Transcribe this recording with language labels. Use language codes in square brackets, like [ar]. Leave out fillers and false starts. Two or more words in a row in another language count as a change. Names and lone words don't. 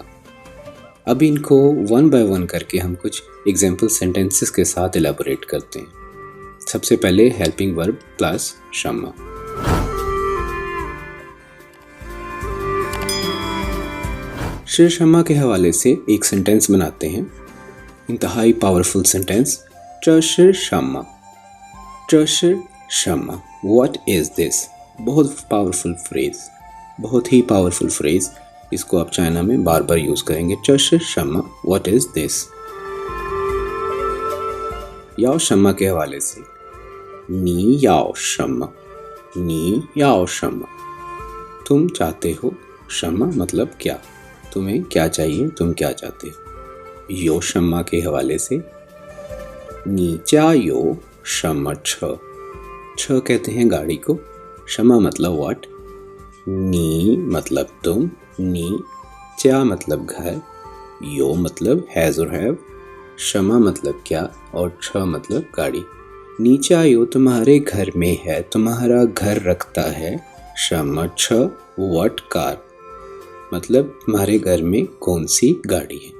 [hi] अब इनको [en] one by one [hi] करके हम कुछ [en] example sentences [hi] के साथ एलाबोरेट करते हैं। सबसे पहले [en] helping verb [hi] प्लस शम्मा। श शम्मा के हवाले से एक सेंटेंस बनाते हैं, इंतहाई [en] powerful sentence. [zh] 这是什么？这是什么？ [en] What is this? [hi] बहुत [en] powerful phrase, [hi] बहुत ही [en] powerful phrase. [hi] इसको आप चाइना में बार बार यूज करेंगे। [zh] 这是什么 [en] What is this? [zh] 要什么 [hi] के हवाले से [zh] 你要什么？你要什么？ [hi] तुम चाहते हो, शम्मा मतलब क्या, तुम्हें क्या चाहिए, तुम क्या चाहते हो। [zh] 有什么 [hi] के हवाले से [zh] 你家有什么车？ [hi] छ कहते हैं गाड़ी को, शम्मा मतलब व्हाट, नी मतलब तुम, नी चा मतलब घर, यो मतलब हैज़ और हैव, शम्मा मतलब क्या और छ मतलब गाड़ी। [zh] 你家有 [hi] तुम्हारे घर में है, तुम्हारा घर रखता है, [zh] 什么车 [en] what car, [hi] मतलब तुम्हारे घर में कौन सी गाड़ी है।